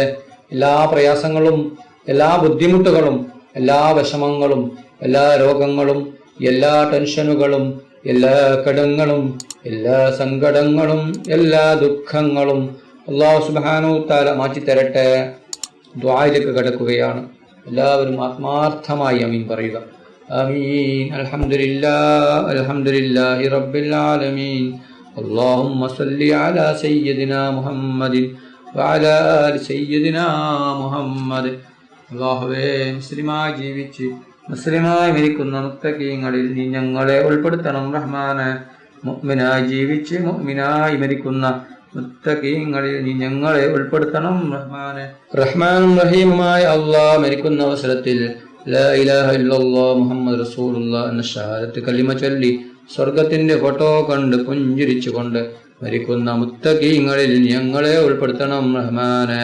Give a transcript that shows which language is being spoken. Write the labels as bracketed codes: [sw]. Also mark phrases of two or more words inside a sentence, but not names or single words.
[ml] എല്ലാ പ്രയാസങ്ങളും എല്ലാ ബുദ്ധിമുട്ടുകളും എല്ലാ വിഷമങ്ങളും എല്ലാ രോഗങ്ങളും എല്ലാ ടെൻഷനുകളും എല്ലാ കടങ്ങളും എല്ലാ സങ്കടങ്ങളും എല്ലാ ദുഃഖങ്ങളും അല്ലാഹു [ar] سبحانه تعالى [ml] മാറ്റി തരട്ടെ. ദുആയിലേക്ക് കടക്കുകയാണ്. എല്ലാവരും ആത്മാർത്ഥമായി ആമീൻ പറയുക. [ar] آمين. الحمد لله رب العالمين. اللهم صل على سيدنا محمد وعلى آل سيدنا محمد. [ml] അല്ലാഹുവേ, മുസ്ലിമായി ജീവിച്ച് മുസ്ലിമായി മരിക്കുന്ന മുത്തഖീങ്ങളിൽ നീ ഞങ്ങളെ ഉൾപ്പെടുത്തണം റഹ്മാനെ. മുഅ്മിനായി ജീവിച്ച് മുഅ്മിനായി മരിക്കുന്ന മുത്തഖീങ്ങളിൽ നീ ഞങ്ങളെ ഉൾപ്പെടുത്തണം റഹ്മാനെ. റഹ്മാനും റഹീമുമായ അല്ലാഹ് മരിക്കുന്ന അവസരത്തിൽ [ar] لا إله إلا الله محمد رسول الله [ml] എന്ന ഷഹാദത്ത് കലിമ ചൊല്ലി സ്വർഗത്തിന്റെ ഫോട്ടോ കണ്ട് പുഞ്ചിരിച്ചുകൊണ്ട് മരിക്കുന്ന മുത്തഖീങ്ങളിൽ ഞങ്ങളെ ഉൾപ്പെടുത്തണം റഹ്മാനെ.